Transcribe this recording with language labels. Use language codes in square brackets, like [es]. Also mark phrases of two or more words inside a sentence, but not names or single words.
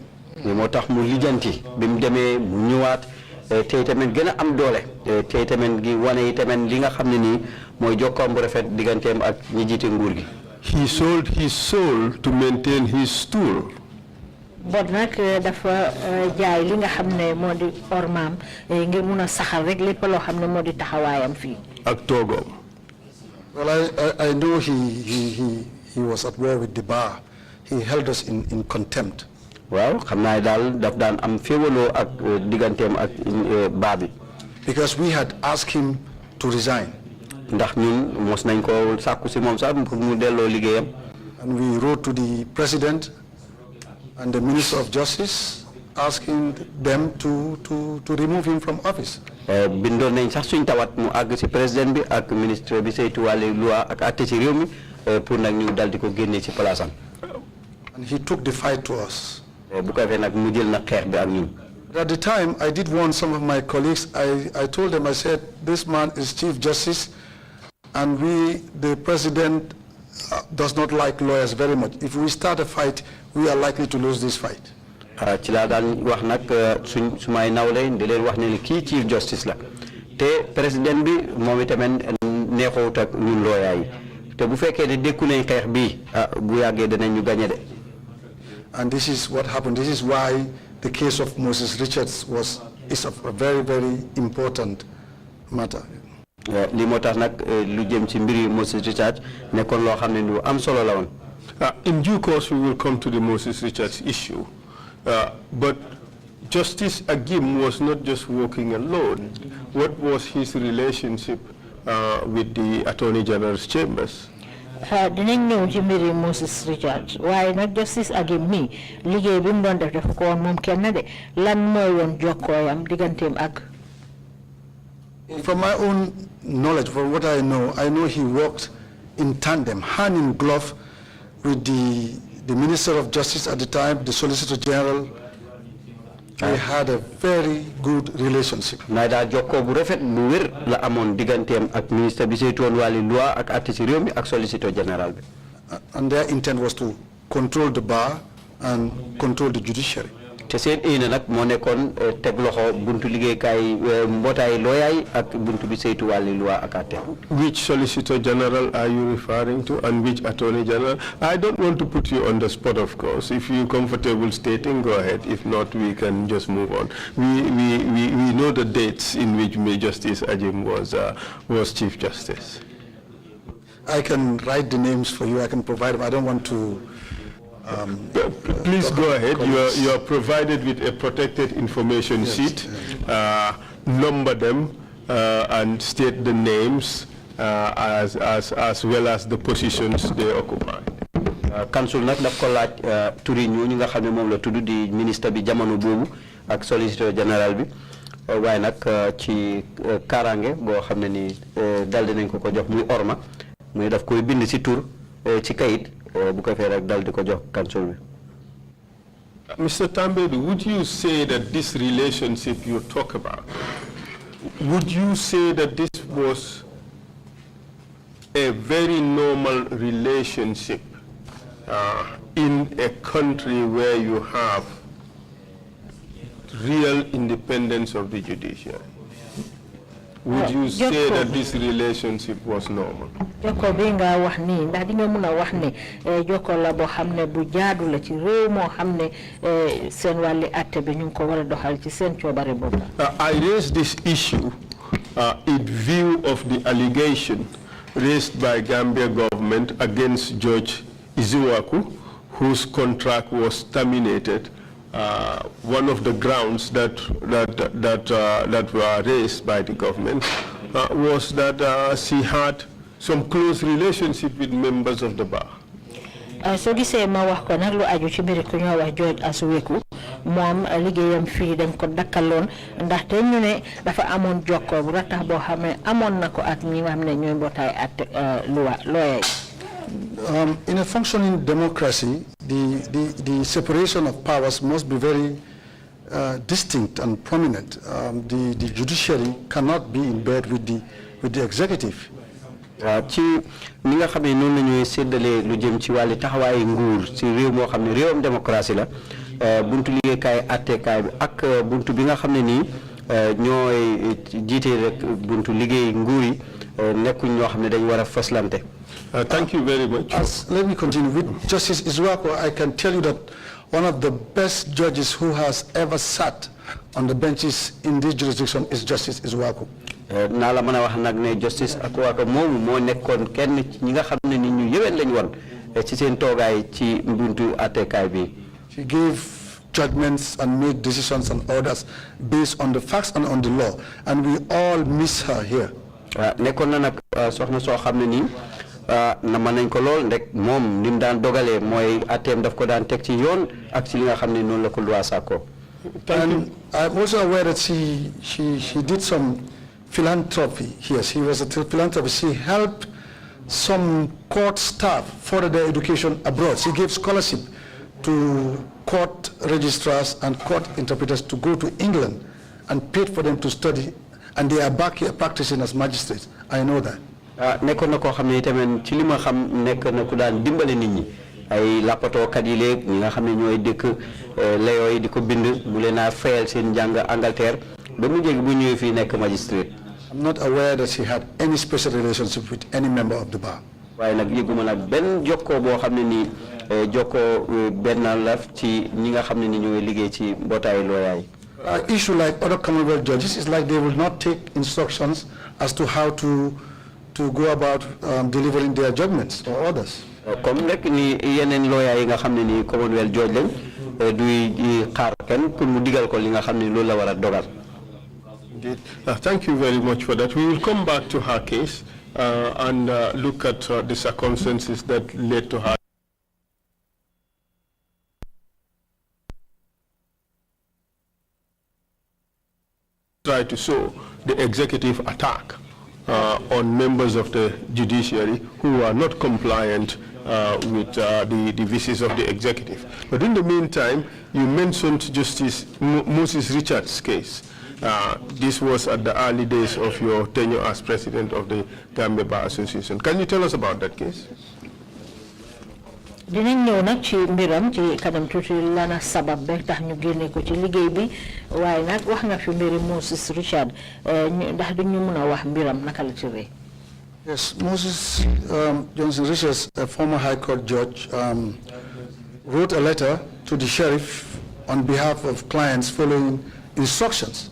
[wo] moo tax mu lijanti bi mu demee mu ñëwaat tey tamit gën a am doole tey tamit gi wane tamit li nga xam ne nii mooy jokkoom bu rafet digganteem ak ñi jiite nguur gi. [en] He sold his soul to maintain his stool. [wo] But nag dafa jaay li nga xam ne moo di ormaam ngir mun a saxal rek lépp loo xam ne moo di taxawaayam fii. ak toogoom. [en] Well, I know he was at war with the bar. He held us in contempt. [wo] waaw xam naa daal daf daan am féewaloo ak digganteem ak baa bi. [en] Because we had asked him to resign. [wo] ndax ñun mos nañ ko sàkku si moom sax pour mu delloo liggéeyam. [en] And we wrote to the president and the Minister of Justice asking them to remove him from office. [wo] Bindoon nañ sax suñ tawat mu àgg ci président bi ak ministre bi saytu wàllu loi ak àtte ci réew mi pour nag ñu dal di ko génne ci place am. [en] And he took the fight to us. [wo] Bu ko defee nag mu jël nag xeex bi ak ñun. [en] At the time, I did warn some of my colleagues. I told them, I said, this man is Chief Justice, and the president does not like lawyers very much. If we start a fight, we are likely to lose this fight. [wo] Ci laa daan wax nag sumay nawle di leen wax ne kii [en] Chief Justice [wo] la te président bi moom itamit neexut ak ñun lawyer yi te bu fekkee ne dékku nañ xeex bi bu yàggee danañ ñu gagné de. [en] And this is what happened. This is why the case of Moses Richards is a very, very important matter. In due course, we will come to the Moses Richards issue. But Justice Ajim was not just working alone. What was his relationship with the Attorney General's chambers? [wo] Dinañ ñëw ci mbiri Moses Richards waaye nag Justice Ajim mi liggéey bi mu doon def dafa ko woon moom kenn de lan mooy woon jokkooyam digganteem ak. [en] From my own knowledge, from what I know he worked in tandem, hand in glove, with the Minister of Justice at the time, the Solicitor General. They had a very good relationship. [wo] Naida jokko bu rafet bu wér la amoon digganteem ak ministre bi saytuwoon wàllu loi ak àtte ci réew mi ak [en] Solicitor General [wo] bi. [en] And their intent was to control the bar and control the judiciary. [wo] Te seen ina nag moo nekkoon teg loxo buntu liggéeykaay mbootaay lawyer yi ak buntu bi saytu wàllu loi ak àtte. [en] Which Solicitor General are you referring to and which Attorney General? I don't want to put you on the spot, of course. If you're comfortable stating, go ahead. If not, we can just move on. We know the dates in which Justice Ajim was Chief Justice. I can write the names for you. I can provide them. I don't want to. Please go ahead. You are provided with a protected information sheet. Number them and state the names as well as the positions they occupy. [wo] Council nag daf ko laaj turi ñu nga xam ne moom la tudd di ministre bi jamono boobu ak [en] Solicitor General [wo] bi waaye nag ci kaaraange boo xam ne ni dal dinañ ko jox muy orma muy daf koy bind ci tur ci kayit. [en] Mr. Tambedou, would you say that this relationship you talk about, would you say that this was a very normal relationship in a country where you have real independence of the judiciary? Would you say that this relationship was normal? [wo] Joko binga wax ni ndax di nga mëna wax ne joko la bo xamne bu jaadu la ci réew mo xamne seen wàlli atté bi ñu ko wara doxal ci seen ciobare bopp. [en] I raised this issue in view of the allegation raised by Gambia government against Judge Izuaku, whose contract was terminated. One of the grounds that were raised by the government was that she had some close relationship with members of the bar. [wo] So gisee ma wax ko nag lu aju ci mbiri ku ñoo wax George Asuweku moom liggéeyam fii dañ ko dakkaloon ndaxte ñu ne dafa amoon jokkoo bu ratax boo xam ne amoon na ko ak ñi nga xam ne ñooy mbootaay at lawyer. [en] In a functioning democracy, the separation of powers must be very distinct and prominent. The judiciary cannot be in bed with the executive. [wo] Ci ni nga xamé non lañuy sédalé lu jëm ci wàllu taxawaay nguur ci réew moo xam ne réewam démocratie la buntu liggéeykaay attekaay bi ak buntu bi nga xam ne nii ñooy jiite rek buntu liggéey nguur yi nekkuñ ñoo xam ne dañ war a faslante. [en] Thank you very much. Let me continue. With Justice Izuako, I can tell you that one of the best judges who has ever sat on the benches in this jurisdiction is Justice Izuako. [wo] Nala mëna wax nag ne Justice Izuako moomu moo nekkoon kenn ñi nga xam ne ni ñu yeween lañ woon ci seen toogaay ci buntu attekaay bi. [en] She gave judgments and made decisions and orders based on the facts and on the law, and we all miss her here. [wo] Nekkoon na nag soxna soo xam ne nii na mën nañ ko lool ndek moom ni mu daan dogalee mooy atteem daf ko daan teg ci yoon ak ci li nga xam ne noonu la ko loi sàkkoo. [en] And I'm also aware that she did some philanthropy here. She was a philanthropist. She helped some court staff further their education abroad. She gave scholarship to court registrars and court interpreters to go to England and paid for them to study, and they are back here practicing as magistrates. I know that. [wo] nekkoon na koo xam ne itamit ci li ma xam nekk na ku daan dimbale nit ñi ay lappatookat yi léeg ñi nga xam ne ñooy dëkk layoo yi di ko bind mu leen a fayal seen njàng Angleterre ba mu jéegi bu ñëwee fii nekk magistrate. [en] I'm not aware that she had any special relationship with any member of the bar. [wo] waaye nag yëguma nag benn jokkoo boo xam ne nii jokkoo benn la ci ñi nga xam ne ni ñooy liggéey ci mbootaayu looyaay. [en] Issue like other Commonwealth judges is like they will not take instructions as to how to go about delivering their judgments or orders. [wo] comme rek ni yeneen looyaay yi nga xam ne ni [en] Commonwealth judge [wo] lañ duy xaar kenn pour mu digal ko li nga xam ne loolu la war a dogal. [en] Indeed. Thank you very much for that. We will come back to her case and look at the circumstances that led to her try to show the executive attack on members of the judiciary who are not compliant with the wishes of the executive. But in the meantime, you mentioned Justice Moses Richards' case. This was at the early days of your tenure as president of the Gambia Bar Association. Can you tell us about that case? [wo] dinañ ñëw nag ci mbiram ci kanam tuuti lana sabab be tax ñu génne ko ci liggéey bi waaye nag wax nga fi mbiri Moses Richard ndax duñu mën a wax mbiram naka la tëree. [en] Yes, Moses Johnson Richards, a former High Court judge, wrote a letter to the sheriff on behalf of clients following instructions.